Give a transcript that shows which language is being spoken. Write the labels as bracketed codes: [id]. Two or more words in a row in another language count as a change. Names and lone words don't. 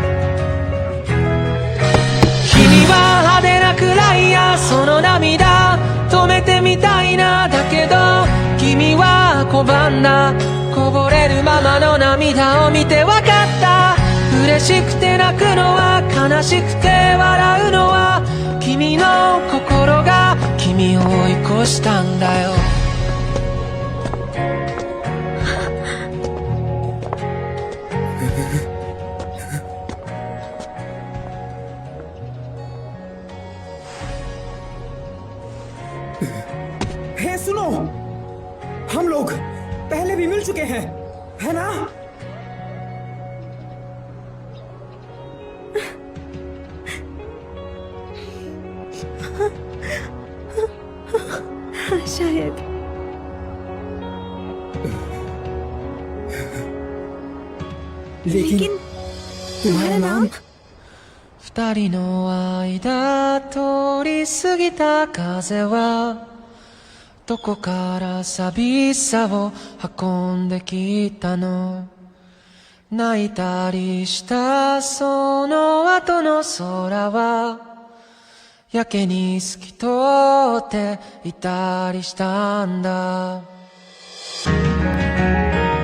[ja] 君は派手なくらいや、その涙止めてみたいな、だけど君は拒んだ、こぼれるままの涙を見てわかった、嬉しくて泣くのは悲しくて笑うのは君の心が君を追い越したんだよ。 [hi] हे सुनो, हम लोग पहले भी मिल चुके हैं, है ना? शायद। लेकिन तुम्हारा नाम? [ja] 二人の間通り過ぎた風はどこから寂しさを運んできたの、泣いたりしたその後の空はやけに透き通っていたりしたんだ。